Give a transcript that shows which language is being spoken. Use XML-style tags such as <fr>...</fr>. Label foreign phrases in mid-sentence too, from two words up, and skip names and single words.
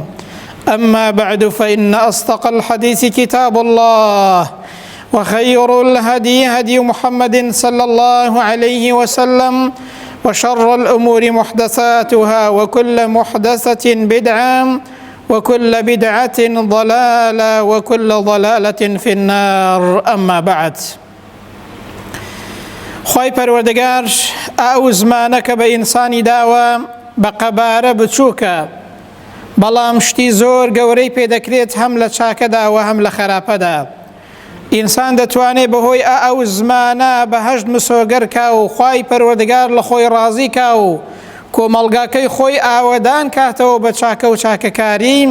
<ar>أما بعد، فإن أصدق الحديث كتاب الله، وخير الهدي هدي محمد صلى الله عليه وسلم، وشر الأمور محدثاتها، وكل محدثة بدعة، وكل بدعة ضلالة، وكل ضلالة في النار. أما بعد،</ar> <ckb>خوای پەروەردگار ئەو زمانە کە بە ئینسانی داوە بە قەبارە بچووکە، بەڵام شتی زۆر گەورەی پێدەکرێت هەم لە چاکەداوە هەم لە خراپەدا. ئینسان دەتوانێت بەهۆی ئەو زمانە بەهەشت مسۆگەرکا و خوای پەروەردگار لە خۆی ڕازی کا و کۆمەڵگاکەی خۆی ئاوەدان کاتەوە بە چاکە و چاکەکاری.</ckb>